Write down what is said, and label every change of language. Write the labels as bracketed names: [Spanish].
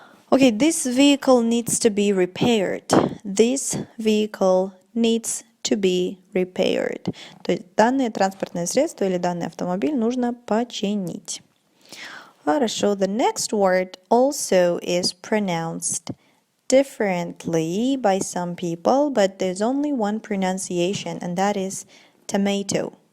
[English] Okay, this vehicle needs to be repaired. This vehicle needs to be repaired. [Russian] То есть данное транспортное средство или данный автомобиль нужно починить. Хорошо. [English] The next word also is pronounced differently by some people, but there's only one pronunciation, and that is tomato.